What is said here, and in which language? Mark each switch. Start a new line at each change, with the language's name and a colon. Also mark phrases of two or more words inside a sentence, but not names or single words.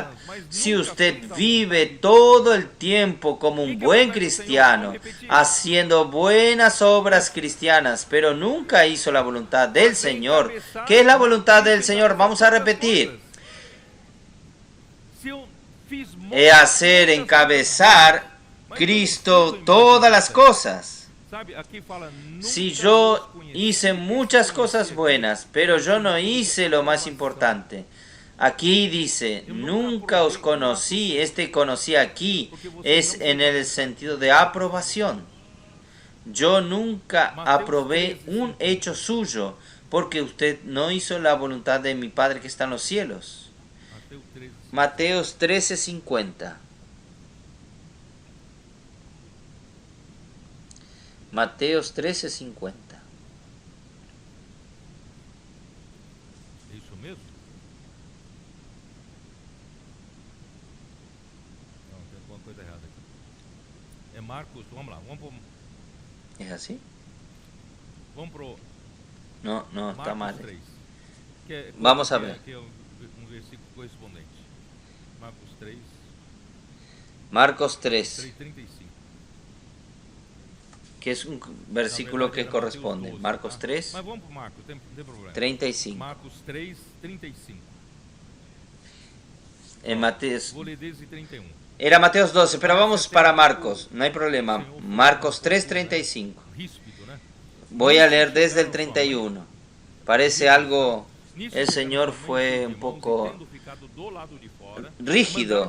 Spanish: Si usted vive todo el tiempo como un buen cristiano, haciendo buenas obras cristianas, pero nunca hizo la voluntad del Señor. ¿Qué es la voluntad del Señor? Vamos a repetir. Es hacer encabezar Cristo todas las cosas.
Portuguese: Sabe, aqui fala,
Spanish: Si nunca yo
Portuguese: os conheci.
Spanish: hice muchas cosas buenas, pero yo no hice lo más importante. Aquí dice, nunca os conocí, conocí aquí es en el sentido de aprobación. Yo nunca aprobé un hecho suyo, porque usted no hizo la voluntad de mi Padre que está en los cielos.
Portuguese: Mateus 13.
Spanish: Mateos 13:50. Mateos 13:50.
Portuguese: É isso mesmo? Não, tem alguma coisa errada aqui. É Marcos, vamos lá,
Spanish: ¿Es así?
Portuguese: vamos pro
Spanish: No, no, está mal. Marcos 3. Vamos a ver.
Portuguese: Que é um versículo correspondente. Marcos 3, Marcos 3, 3:35.
Spanish: que es un versículo que corresponde. Marcos 3,
Portuguese: Mas vamos pro Marcos, não tem problema. 35. Marcos 3:35.
Spanish: En Mateos,
Portuguese: Vou ler desde 31.
Spanish: era Mateos 12, pero vamos para Marcos, no hay problema. Marcos 3:35.
Portuguese: Ríspido, né?
Spanish: Voy a leer desde el 31. Parece algo, el Señor fue un poco rígido.